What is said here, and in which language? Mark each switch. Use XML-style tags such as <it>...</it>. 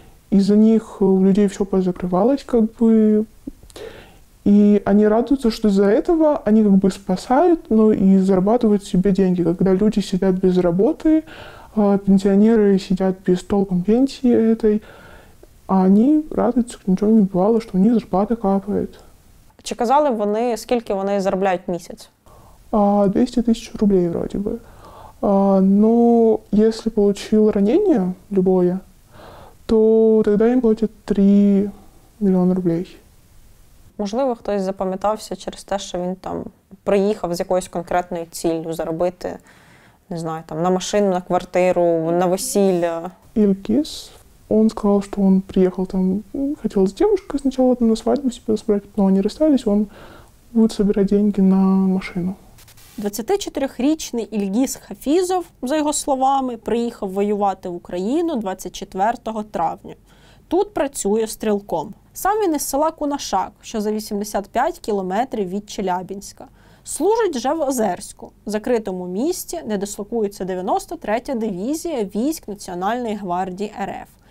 <ru>Из-за них у людей все позакрывалось, как бы, и они радуются, что из-за этого они как бы спасают, но и зарабатывают себе деньги. Когда люди сидят без работы, пенсионеры сидят без толком пенсии этой, а они радуются, как</ru> <uk>нічого не бувало, що у них зарплата капає. Чи казали вони, скільки вони заробляють в місяць?</uk> <ru>200 тысяч рублей вроде бы. Но если получил ранение любое, то тогда</ru> <uk>їм платять 3 мільйони</uk> <ru>рублей.</ru> <uk>Можливо, хтось запам'ятався через те, що він там приїхав з якоюсь конкретною ціллю заробити, не знаю, там, на машину, на квартиру, на весілля.</uk> <ru>Ильгиз, он сказал, что он приехал там, хотел с девушкой сначала там на свадьбу себе собрать, но они расстались, он будет собирать деньги на машину.</ru> <uk>24-річний Ільгіз Хафізов, за його словами, приїхав воювати в Україну 24 травня. Тут працює стрілком. Сам він із села Кунашак, що за 85 кілометрів від Челябінська. Служить вже в Озерську, закритому місті, де дислокується 93-я дивізія військ Національної гвардії РФ.</uk>